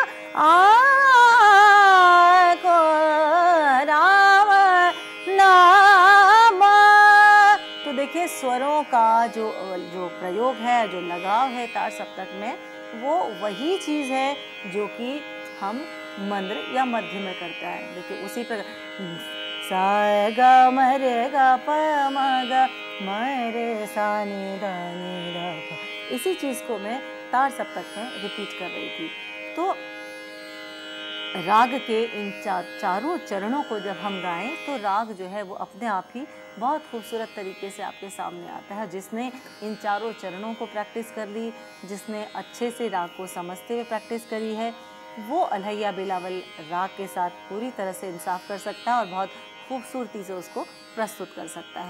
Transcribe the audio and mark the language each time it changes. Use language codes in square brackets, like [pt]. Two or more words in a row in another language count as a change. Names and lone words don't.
[hi] देखिए स्वरों का जो प्रयोग है, जो लगाव है तार सप्तक में, वो वही चीज़ है जो कि हम मंद्र या मध्य में करता है। देखिए उसी प्रकार सा ग म रे ग प म ग म रे सा नि द प, इसी चीज़ को मैं तार सप्तक में रिपीट कर रही थी। तो राग के इन चारों चरणों को जब हम गाएं तो राग जो है वो अपने आप ही बहुत खूबसूरत तरीके से आपके सामने आता है। जिसने इन चारों चरणों को प्रैक्टिस कर ली, जिसने अच्छे से राग को समझते हुए प्रैक्टिस करी है, वो अलहैया बिलावल राग के साथ पूरी तरह से इंसाफ कर सकता है और बहुत खूबसूरती से उसको प्रस्तुत कर सकता है।